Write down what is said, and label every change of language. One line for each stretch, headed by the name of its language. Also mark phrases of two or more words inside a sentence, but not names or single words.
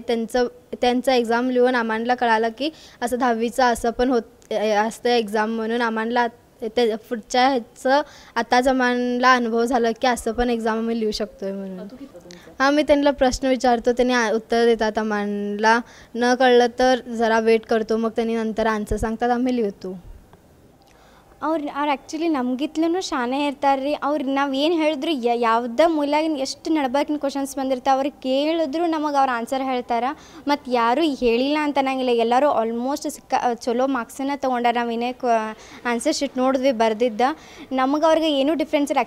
Marathi: त्यांचा एक्झाम लिहून आम्हाला कळालं की असं 10वीचं असं पण असतं एक्झाम म्हणून। आम्हाला ते पुढच्या ह्याचं आताच आम्हाला अनुभव झाला की असं पण एक्झाम आम्ही लिहू शकतोय म्हणून। हां, मी त्यांना प्रश्न विचारतो, त्यांनी उत्तर देतात आम्हाला। न कळलं तर जरा वेट करतो, मग त्यांनी नंतर आन्सर सांगतात, आम्ही लिहितो।
Kannada: ಅವ್ರು ಆ್ಯಕ್ಚುಲಿ ನಮಗಿತ್ಲೂ ಶಾನೆ ಇರ್ತಾರೆ ರೀ। ಅವ್ರು ನಾವು ಏನು ಹೇಳಿದ್ರು ಯಾವುದೇ ಮೂಲಾಗಿನ ಎಷ್ಟು ನಡ್ಬೇಕಿನ ಕ್ವಶನ್ಸ್ ಬಂದಿರ್ತಾವೆ ಅವ್ರಿಗೆ ಕೇಳಿದ್ರು ನಮಗೆ ಅವ್ರು ಆನ್ಸರ್ ಹೇಳ್ತಾರೆ। ಮತ್ತು ಯಾರೂ ಹೇಳಿಲ್ಲ ಅಂತ ಅನ್ನಂಗಿಲ್ಲ, ಎಲ್ಲರೂ ಆಲ್ಮೋಸ್ಟ್ ಚಲೋ ಮಾರ್ಕ್ಸನ್ನು ತೊಗೊಂಡಾರ। ನಾವು ಏನೇ
English: answer sheet
Kannada: ನೋಡಿದ್ವಿ ಬರೆದಿದ್ದ, ನಮಗೆ ಅವ್ರಿಗೆ ಏನೂ ಡಿಫ್ರೆನ್ಸ್ ಇಲ್ಲ।